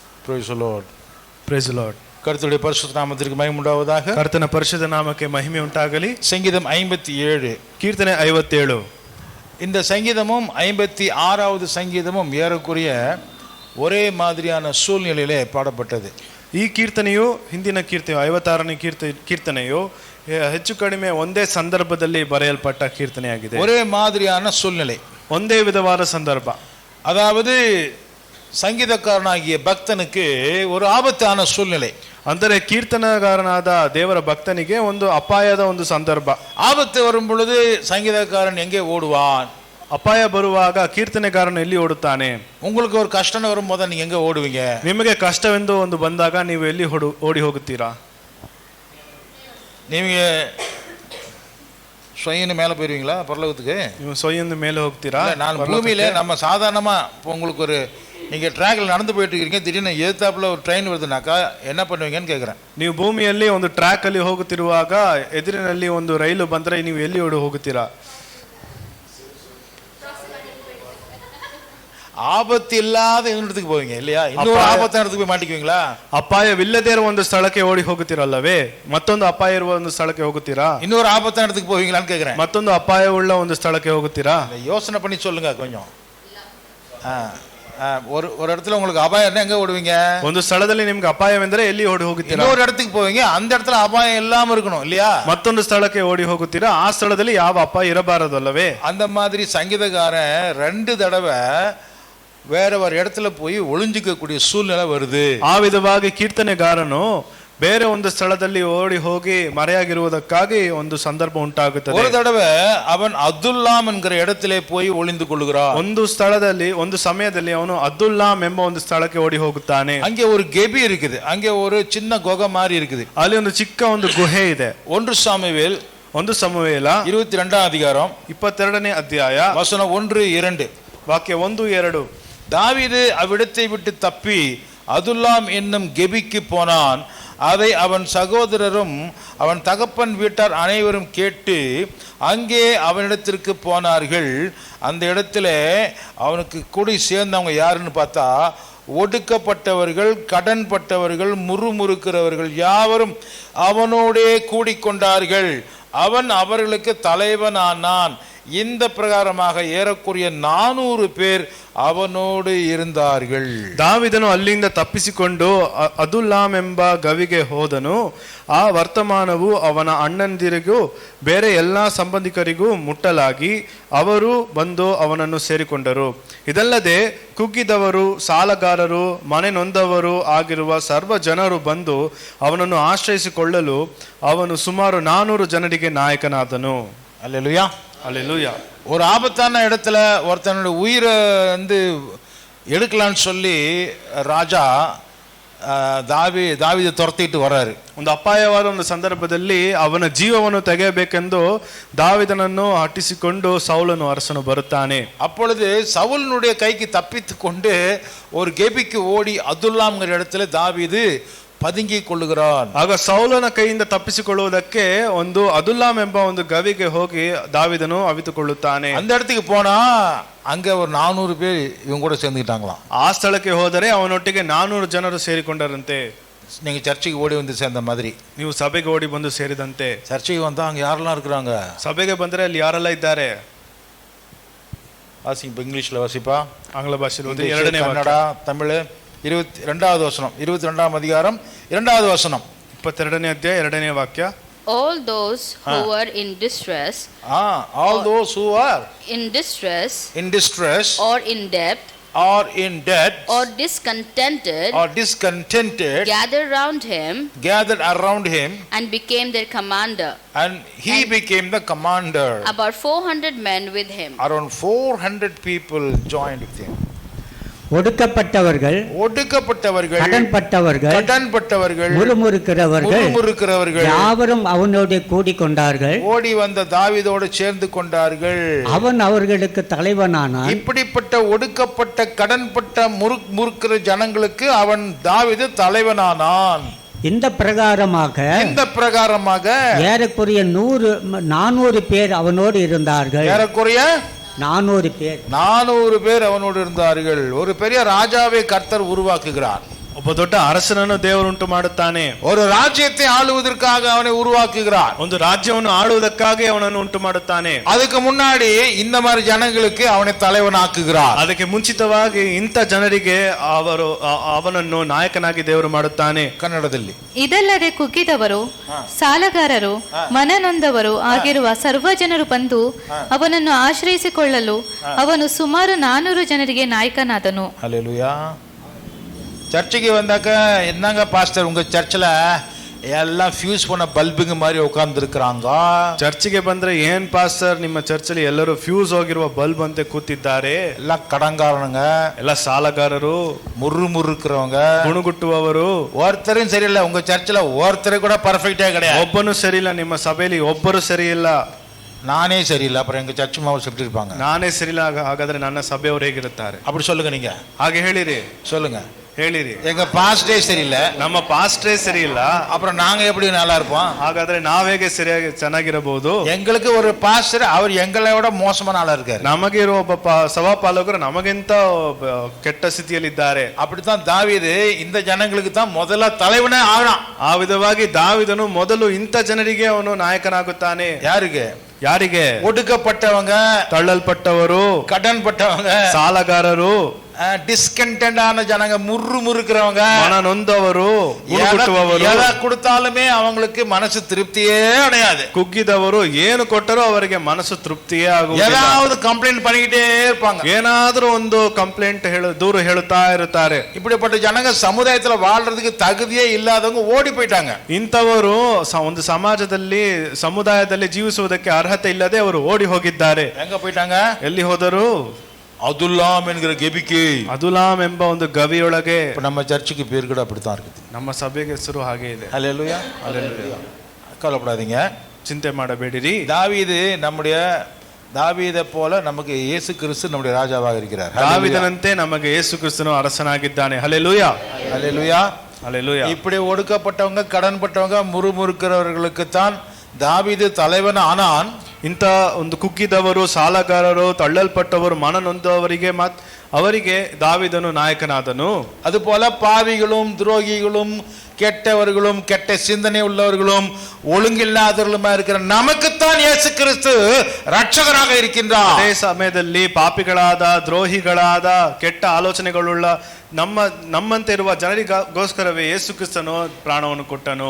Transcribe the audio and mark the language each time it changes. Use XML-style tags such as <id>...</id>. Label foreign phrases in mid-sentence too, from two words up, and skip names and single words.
<en>Praise the Lord. Praise the Lord.</en> <ta>கர்த்தருடைய பரிசுத்த நாமத்திற்கு மகிமை உண்டாவதாக.</ta> <kn>ಕರ್ತನ ಪರಿಶುದ್ಧ ನಾಮಕ್ಕೆ ಮಹಿಮೆ ಉಂಟಾಗಲಿ.</kn> <ta>சங்கீதம் 57</ta> <kn>ಕೀರ್ತನೆ 57.</kn> <ta>இந்த சங்கீதமும் 56வது சங்கீதமும் ஏறக்குறைய ஒரே மாதிரியான சூழ்நிலையிலே பாடப்பட்டது.</ta> <kn>ಈ ಕೀರ್ತನೆಯು ಹಿಂದಿನ ಕೀರ್ತನೆಯು 56ನೇ ಕೀರ್ತನೆಯು ಹೆಚ್ಚು ಕಡಿಮೆ ಒಂದೇ ಸಂದರ್ಭದಲ್ಲಿ ಬರೆಯಲ್ಪಟ್ಟ ಕೀರ್ತನೆಯಾಗಿದೆ.</kn> <ta>ஒரே மாதிரியான சூழ்நிலை,</ta> <kn>ಒಂದೇ ವಿಧವಾದ ಸಂದರ್ಭ.</kn> <ta>அதாவது சங்கீதக்காரனாகிய பக்தனுக்கு ஒரு ஆபத்தான சூழ்நிலை.</ta> <kn>ಅಂದರೆ ಕೀರ್ತನಗಾರನಾದ ದೇವರ ಭಕ್ತನಿಗೆ ಒಂದು ಅಪಾಯದ ಒಂದು ಸಂದರ್ಭ.</kn> <ta>ஆபத்து வரும் பொழுது சங்கீதக்காரன் எங்கே ஓடுவான்?</ta> <kn>ಅಪಾಯ ಬರುವಾಗ ಕೀರ್ತನೆಗಾರನು ಎಲ್ಲಿ ಓಡುತ್ತಾನೆ?</kn> <ta>உங்களுக்கு ஒரு கஷ்டம் வரும்போது நீங்க எங்க ஓடுவீங்க?</ta> <kn>ನಿಮಗೆ ಕಷ್ಟವೆಂದು ಒಂದು ಬಂದಾಗ ನೀವು ಎಲ್ಲಿ ಓಡಿ ಹೋಗುತ್ತೀರಾ?</kn> <ta>நீங்க ಸ್ವಯಂನ மேலே போயிருவீங்களா பரலோகத்துக்கு?</ta> <kn>ನೀವು ಸ್ವಯಂನ ಮೇಲೆ ಹೋಗ್ತೀರಾ?</kn> <ta>நான் பூமியில நம்ம சாதாரணமா உங்களுக்கு ஒரு நீங்க ட்ராக்ல நடந்து போயிட்டு இருக்கீங்க, திடீர்னு எதிர்த்தாப்புல ஒரு ட்ரெயின் வருதுனாக்கா என்ன பண்ணுவீங்கன்னு கேட்குறேன்.</ta> <kn>ನೀವು ಭೂಮಿಯಲ್ಲಿ ಒಂದು ಟ್ರ್ಯಾಕ್ ಅಲ್ಲಿ ಹೋಗುತ್ತಿರುವಾಗ ಎದುರಿನಲ್ಲಿ ಒಂದು ರೈಲು ಬಂದರೆ ನೀವು ಎಲ್ಲಿ ಓಡಿ ಹೋಗುತ್ತೀರಾ?</kn> <ta>ஆபத்து இல்லாத இடத்துக்கு போவீங்க இல்லையா? இன்னொரு ஆபத்தான இடத்துக்கு போய் மாட்டிக்குவீங்களா?</ta> <kn>ಅಪಾಯವಿಲ್ಲದೇ ಇರುವ ಒಂದು ಸ್ಥಳಕ್ಕೆ ಓಡಿ ಹೋಗುತ್ತೀರಲ್ಲವೇ? ಮತ್ತೊಂದು ಅಪಾಯ ಇರುವ ಒಂದು ಸ್ಥಳಕ್ಕೆ ಹೋಗುತ್ತೀರಾ?</kn> <ta>இன்னொரு ஆபத்தான இடத்துக்கு போவீங்களான்னு கேட்குறேன்.</ta> <kn>ಮತ್ತೊಂದು ಅಪಾಯವುಳ್ಳ ಒಂದು ಸ್ಥಳಕ್ಕೆ ಹೋಗುತ್ತೀರಾ?</kn> <ta>யோசனை பண்ணி சொல்லுங்க கொஞ்சம். ஒரு இடத்துல உங்களுக்கு அபாயம் எங்க ஓடுவீங்க?</ta> <kn>ಒಂದು ಸ್ಥಳದಲ್ಲಿ ನಿಮ್ಗೆ ಅಪಾಯವೆಂದರೆ ಎಲ್ಲಿ ಓಡಿ ಹೋಗುತ್ತೀರಾ?</kn> <ta>இன்னொரு இடத்துக்கு போவீங்க, அந்த இடத்துல அபாயம் இல்லாம இருக்கணும் இல்லையா?</ta> <kn>ಮತ್ತೊಂದು ಸ್ಥಳಕ್ಕೆ ಓಡಿ ಹೋಗುತ್ತೀರಾ, ಆ ಸ್ಥಳದಲ್ಲಿ ಯಾವ ಅಪಾಯ ಇರಬಾರದಲ್ಲವೇ?</kn> <ta>அந்த மாதிரி சங்கீதக்காரன் 2 தடவை வேற ஒரு இடத்துல போய் ஒளிஞ்சிக்க கூடிய சூழ்நிலை வருது.</ta> <kn>ಆ ವಿಧವಾಗಿ ಕೀರ್ತನೆಗಾರನು ಬೇರೆ ಒಂದು ಸ್ಥಳದಲ್ಲಿ ಓಡಿ ಹೋಗಿ ಮರೆಯಾಗಿರುವುದಕ್ಕಾಗಿ ಒಂದು ಸಂದರ್ಭ ಉಂಟಾಗುತ್ತದೆ.</kn> <ta>ஒரு தடவை அவன் அப்துல்லாம் என்கிற இடத்திலே போய் ஒளிந்து கொள்கிறான்.</ta> <kn>ಒಂದು ಸ್ಥಳದಲ್ಲಿ ಒಂದು ಸಮಯದಲ್ಲಿ ಅವನು ಅಬ್ದುಲ್ಲಾಮ್ ಎಂಬ ಒಂದು ಸ್ಥಳಕ್ಕೆ ಓಡಿ ಹೋಗುತ್ತಾನೆ.</kn> <ta>அங்கே ஒரு கெபி இருக்குது, அங்கே ஒரு சின்ன குகை மாதிரி இருக்குது.</ta> <kn>ಅಲ್ಲಿ ಒಂದು ಚಿಕ್ಕ ಒಂದು ಗುಹೆ ಇದೆ.</kn> <ta>1 சாமுவேல் 22ನೇ அதிகாரம்</ta> <kn>22ನೇ ಅಧ್ಯಾಯ</kn> <ta>வசனம் 1-2</ta> <kn>ವಾಕ್ಯ 1-2.</kn> <ta>தாவீது அவ்விடத்தை விட்டு தப்பி அதுல்லாம் என்னும் கெபிக்கு போனான். அதை அவன் சகோதரரும் அவன் தகப்பன் வீட்டார் அனைவரும் கேட்டு அங்கே அவனிடத்திற்கு போனார்கள். அந்த இடத்துல அவனுக்கு கூடி சேர்ந்தவங்க யாருன்னு பார்த்தா, ஒடுக்கப்பட்டவர்கள், கடன்பட்டவர்கள், முறுமுறுக்கிறவர்கள் யாவரும் அவனோடே கூடிக்கொண்டார்கள். அவன் அவர்களுக்கு தலைவனானான். இந்த பிரகாரமாக ஏறக்குறைய 400 பேர் அவனோடு இருத்தார்கள்.</ta> <kn>ದಾವಿದನು ಅಲ್ಲಿಂದ ತಪ್ಪಿಸಿಕೊಂಡು ಅದುಲ್ಲಾಮ್ ಎಂಬ ಗವಿಗೆ ಹೋದನು. ಆ ವರ್ತಮಾನವು ಅವನ ಅಣ್ಣಂದಿರಿಗೂ ಬೇರೆ ಎಲ್ಲ ಸಂಬಂಧಿಕರಿಗೂ ಮುಟ್ಟಲಾಗಿ ಅವರು ಬಂದು ಅವನನ್ನು ಸೇರಿಕೊಂಡರು. ಇದಲ್ಲದೆ ಕುಗ್ಗಿದವರು, ಸಾಲಗಾರರು, ಮನೆ ನೊಂದವರು ಆಗಿರುವ ಸರ್ವ ಜನರು ಬಂದು ಅವನನ್ನು ಆಶ್ರಯಿಸಿಕೊಳ್ಳಲು ಅವನು ಸುಮಾರು 400 ಜನರಿಗೆ ನಾಯಕನಾದನು.</kn> <ta>அல்லேலூயா, அல்லேலூயா. ஒரு ஆபத்தான இடத்துல ஒருத்தனுடைய உயிரை எடுக்கலான்னு சொல்லி ராஜா தாவீத தொரெதிட்டு வராரு.</ta> <kn>ಒಂದು ಅಪಾಯವಾದ ಒಂದು ಸಂದರ್ಭದಲ್ಲಿ ಅವನ ಜೀವವನ್ನು ತೆಗೆಯಬೇಕೆಂದು ದಾವೀದನನ್ನು ಅಟ್ಟಿಸಿಕೊಂಡು ಸೌಲನು ಅರಸನು ಬರುತ್ತಾನೆ.</kn> <ta>அப்பொழுது சவுலினுடைய கைக்கு தப்பித்துக்கொண்டு ஒரு கெபிக்கு ஓடி அதுல்லாம்ங்கிற இடத்துல தாவீது பதுங்கி கொள்ளுகிறான்.</ta> <kn>ಆಗ ಸೌಲನ ಕೈಯಿಂದ ತಪ್ಪಿಸಿಕೊಳ್ಳುವುದಕ್ಕೆ ಒಂದು ಅದುಲ್ಲಾಮ್ ಎಂಬ ಒಂದು ಗವಿಗೆ ಹೋಗಿ ದಾವಿದನು ಅವಿತುಕೊಳ್ಳುತ್ತಾನೆ.</kn> <ta>அந்த இடத்துக்கு போனா அங்க ஒரு 400 பேர் இவங்க கூட சேர்ந்துட்டாங்களாம்.</ta> <kn>ಆ ಸ್ಥಳಕ್ಕೆ ಹೋದರೆ ಅವನೊಟ್ಟಿಗೆ 400 ಜನರು ಸೇರಿಕೊಂಡರಂತೆ.</kn> <ta>நீங்க சர்ச்சுக்கு ஓடி வந்து சேர்ந்த மாதிரி,</ta> <kn>ನೀವು ಸಭೆಗೆ ಓಡಿ ಬಂದು ಸೇರಿದಂತೆ.</kn> <ta>சர்ச்சுக்கு வந்தா அங்க யாரெல்லாம் இருக்கிறாங்க?</ta> <kn>ಸಭೆಗೆ ಬಂದ್ರೆ ಅಲ್ಲಿ ಯಾರೆಲ್ಲ ಇದ್ದಾರೆ?</kn> <ta>வாசிப்பா, இங்கிலீஷ்ல வாசிப்பா,</ta> <kn>ಆಂಗ್ಲ ಭಾಷೆಯಲ್ಲಿ 2ನೇ ಕನ್ನಡ, ತಮಿಳು.</kn> <ta>22வது வசனம், 22ஆம் அதிகாரம் 2வது வசனம்,</ta> <kn>22ನೇ ಅಧ್ಯಾಯ 2ನೇ ವಾಕ್ಯ.</kn> <en>All those who were in distress, all those who are in distress or in debt or discontented gathered around him and became their commander. And he became the commander. About 400 men with him. Around 400 people joined with him.</en> <ta>ஒடுக்கப்பட்டவர்கள், கடன்பட்டவர்கள், முறுமுறுக்கிறவர்கள் யாவரும் அவனோடு கூடிக்கொண்டார்கள். ஓடி வந்த தாவீதோடு சேர்ந்து கொண்டார்கள். அவன் அவர்களுக்கு தலைவனானான். இப்படிப்பட்ட ஒடுக்கப்பட்ட, கடன்பட்ட, முறுக்கிற ஜனங்களுக்கு அவன் தாவீது தலைவனானான். இந்த பிரகாரமாக ஏறக்குறைய 400 பேர் அவனோடு இருந்தார்கள். ஏறக்குறைய 400 பேர் அவனோடு இருந்தார்கள். ஒரு பெரிய ராஜாவை கர்த்தர் உருவாக்குகிறார்.</ta> <kn>ಒಬ್ಬ ದೊಡ್ಡ ಅರಸನನ್ನು ದೇವರು ಉಂಟು ಮಾಡುತ್ತಾನೆ.</kn> <ta>ஒரு ராஜ்யத்தை ஆளுவதற்காக அவனை உருவாக்குகிறார்.</ta> <kn>ಒಂದು ರಾಜ್ಯವನ್ನು ಆಳುವುದಕ್ಕಾಗಿ ಅವನನ್ನು ಉಂಟು ಮಾಡುತ್ತಾನೆ.</kn> <ta>அதுக்கு முன்னாடி இந்த மாதிரி ஜனங்களுக்கு அவனை தலைவனாக்குகிறார்.</ta> <kn>ಅದಕ್ಕೆ ಮುಂಚಿತವಾಗಿ ಇಂಥ ಜನರಿಗೆ ಅವನನ್ನು ನಾಯಕನಾಗಿ ದೇವರು ಮಾಡುತ್ತಾನೆ. ಕನ್ನಡದಲ್ಲಿ ಇದಲ್ಲದೆ ಕುಗ್ಗಿದವರು, ಸಾಲಗಾರರು, ಮನನೊಂದವರು ಆಗಿರುವ ಸರ್ವ ಜನರು ಬಂದು ಅವನನ್ನು ಆಶ್ರಯಿಸಿಕೊಳ್ಳಲು ಅವನು ಸುಮಾರು 400 ಜನರಿಗೆ ನಾಯಕನಾದನು.</kn> <ta>ஹல்லேலூயா. சர்ச்சுக்கு வந்தாக்க என்னங்க பாஸ்டர் உங்க சர்ச்சில் எல்லாம் ஃபியூஸ் பண்ண பல்புங்க மாதிரி உட்கார்ந்து இருக்கிறாங்க.</ta> <kn>ಚರ್ಚಿಗೆ ಬಂದ್ರೆ ಏನ್ ಪಾಸ್ಟರ್ ನಿಮ್ಮ ಚರ್ಚಲ್ಲಿ ಎಲ್ಲರೂ ಫ್ಯೂಸ್ ಹೋಗಿರುವ ಬಲ್ಬ್ ಅಂತೆ ಕೂತಿದ್ದಾರೆ.</kn> <ta>ಎಲ್ಲ கடங்காரனுங்க,</ta> <kn>ಎಲ್ಲ ಸಾಲಗಾರರು,</kn> <ta>முறுமுறுக்கிறவங்க,</ta> <kn>ಗುಣಗುಟ್ಟುವವರು.</kn> <ta>ஒருத்தரும் சரியில்லை. உங்க சர்ச்சில் ஒருத்தரை கூட பர்ஃபெக்டா கிடையாது.</ta> <kn>ಒಬ್ಬನು ಸರಿ ಇಲ್ಲ, ನಿಮ್ಮ ಸಭೆಯಲ್ಲಿ ಒಬ್ಬರು ಸರಿ ಇಲ್ಲ.</kn> <ta>நானே சரியில்லை, அப்புறம் எங்க சர்ச் மாவு எப்படி இருப்பாங்க?</ta> <kn>ನಾನೇ ಸರಿ ಇಲ್ಲ, ಹಾಗಾದ್ರೆ ನನ್ನ ಸಭೆಯವರು ಹೇಗಿರುತ್ತಾರೆ?</kn> <ta>அப்படி சொல்லுங்க. நீங்க</ta> <kn>ಹಾಗೆ ಹೇಳಿರಿ,</kn> <ta>சொல்லுங்க,</ta> <kn>ಹೇಳಿರಿ.</kn> <ta>எங்க பாஸ்டே சரியில்லை,</ta> <kn>ನಮ್ಮ ಪಾಸ್ಟ್ರೇ ಸರಿ ಇಲ್ಲ,</kn> <ta>அப்புறம் நாங்க எப்படி நல்லா இருப்போம்?</ta> <kn>ಹಾಗಾದ್ರೆ ನಾವ್ ಹೇಗೆ ಸರಿಯಾಗಿ ಚೆನ್ನಾಗಿರಬಹುದು?</kn> <ta>எங்களுக்கு ஒரு பாஸ்டர், அவர் எங்களை விட மோசமான ஆளா இருக்காரு.</ta> <kn>ನಮಗೆ ಇರುವ ಒಬ್ಬ ಸಭಾಪಾಲಕರು ನಮಗಿಂತ ಕೆಟ್ಟ ಸ್ಥಿತಿಯಲ್ಲಿದ್ದಾರೆ.</kn> <ta>அப்படித்தான் தாவீது இந்த ஜனங்களுக்கு தான் முதல்ல தலைவனே ஆகணும்.</ta> <kn>ಆ ವಿಧವಾಗಿ ದಾವಿದನು ಮೊದಲು ಇಂಥ ಜನರಿಗೆ ಅವನು ನಾಯಕನಾಗುತ್ತಾನೆ.</kn> <ta>யாருக்கு?</ta> <kn>ಯಾರಿಗೆ?</kn> <ta>ஒடுக்கப்பட்டவங்க,</ta> <kn>ತಳ್ಳಲ್ಪಟ್ಟವರು,</kn> <ta>கடன் பட்டவங்க,</ta> <kn>ಸಾಲಗಾರರು,</kn> <ta>டிஸ்கண்டென்ட் ஆன ஜனங்க, முறுமுறுக்கிறவங்க,</ta> <kn>ಮನ ನೊಂದವರು, ಗುಣಗುಟ್ಟುವವರು.</kn> <ta>எதை கொடுத்தாலுமே அவங்களுக்கு மனசு திருப்தியே அடையாது.</ta> <kn>ಕುಗ್ಗಿದವರು ಏನು ಕೊಟ್ಟರೂ ಅವರಿಗೆ ಮನಸ್ಸು ತೃಪ್ತಿಯೇ ಆಗುವುದಿಲ್ಲ.</kn> <ta>ஏதாவது கம்ப்ளைண்ட் பண்ணிக்கிட்டே இருப்பாங்க.</ta> <kn>ಏನಾದರೂ ಒಂದು ಕಂಪ್ಲೇಂಟ್ ದೂರು ಹೇಳುತ್ತಾ ಇರುತ್ತಾರೆ.</kn> <ta>இப்படிப்பட்ட ஜனங்க சமுதாயத்துல வாழ்றதுக்கு தகுதியே இல்லாதவங்க ஓடி போயிட்டாங்க.</ta> <kn>ಇಂಥವರು ಒಂದು ಸಮಾಜದಲ್ಲಿ, ಸಮುದಾಯದಲ್ಲಿ ಜೀವಿಸುವುದಕ್ಕೆ ಅರ್ಹತೆ ಇಲ್ಲದೆ ಅವರು ಓಡಿ ಹೋಗಿದ್ದಾರೆ.</kn> <ta>எங்க போயிட்டாங்க?</ta> <kn>ಎಲ್ಲಿ ಹೋದರು?</kn> <ta>அதுல்லாம் என்கிற கெபிக்கு,</ta> <kn>ಅದುಲಾಮ್ ಎಂಬ ಒಂದು ಗವಿಯೊಳಗೆ.</kn> <ta>நம்ம சர்ச்சுக்கு பேர் கூட அப்படித்தான் இருக்குது.</ta> <kn>ನಮ್ಮ ಸಭೆಗೆ ಹೆಸರು ಹಾಗೆ ಇದೆ.</kn> <ta>ஹல்லேலூயா. கவலைப்படாதீங்க,</ta> <kn>ಚಿಂತೆ ಮಾಡಬೇಡಿರಿ.</kn> <ta>தாவீதை போல நமக்கு இயேசு கிறிஸ்து நம்முடைய ராஜாவாக இருக்கிறார்.</ta> <kn>ದಾವಿದನಂತೆ ನಮಗೆ ಯೇಸು ಕ್ರಿಸ್ತನು ಅರಸನಾಗಿದ್ದಾನೆ. ಹಲ್ಲೆಲೂಯಾ,</kn> <ta>ஹல்லேலூயா.</ta> <kn>ಹಲ್ಲೆಲೂಯಾ.</kn> <ta>இப்படி ஒடுக்கப்பட்டவங்க, கடன்பட்டவங்க, முறுமுறுக்கிறவர்களுக்கு தான் தாவீது தலைவன் ஆனான்.</ta> <kn>ಇಂಥ ಒಂದು ಕುಗ್ಗಿದವರು, ಸಾಲಗಾರರು, ತಳ್ಳಲ್ಪಟ್ಟವರು, ಮನ ನೊಂದವರಿಗೆ ಅವರಿಗೆ ದಾವಿದನು ನಾಯಕನಾದನು.</kn> <ta>அதுபோல பாவிகளும், துரோகிகளும், கெட்டவர்களும், கெட்ட சிந்தனை உள்ளவர்களும், ஒழுங்கில்லாதவர்களுமா இருக்கிற நமக்குத்தான் இயேசு கிறிஸ்து ரட்சகராக இருக்கின்றார்.</ta> <kn>ಅದೇ ಸಮಯದಲ್ಲಿ ಪಾಪಿಗಳಾದ, ದ್ರೋಹಿಗಳಾದ, ಕೆಟ್ಟ ಆಲೋಚನೆಗಳುಳ್ಳ ನಮ್ಮಂತೆ ಇರುವ ಜನರಿಗೋಸ್ಕರವೇ ಯೇಸು ಕ್ರಿಸ್ತನು ಪ್ರಾಣವನ್ನು ಕೊಟ್ಟನು.</kn>